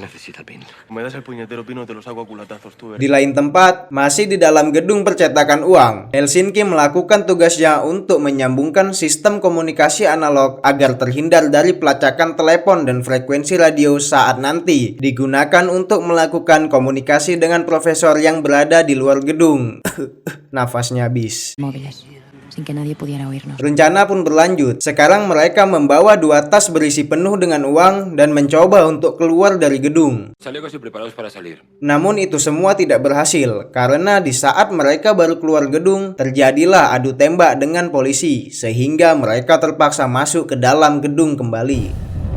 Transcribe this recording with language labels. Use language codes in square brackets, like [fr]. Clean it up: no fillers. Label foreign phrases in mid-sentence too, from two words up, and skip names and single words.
[id] Di lain tempat, masih di dalam gedung percetakan uang, Helsinki melakukan tugasnya untuk menyambungkan sistem komunikasi analog agar terhindar dari pelacakan telepon dan frekuensi radio saat nanti digunakan untuk melakukan komunikasi dengan profesor yang berada di luar gedung. Nafasnya habis. [es] Móviles. Sin que nadie pudiera oírnos. [id] Rencana pun berlanjut. Sekarang mereka membawa 2 tas berisi penuh dengan uang dan mencoba untuk keluar dari gedung. Namun itu semua tidak berhasil, karena di saat mereka baru keluar gedung, terjadilah adu tembak dengan polisi, sehingga mereka terpaksa masuk ke dalam gedung kembali.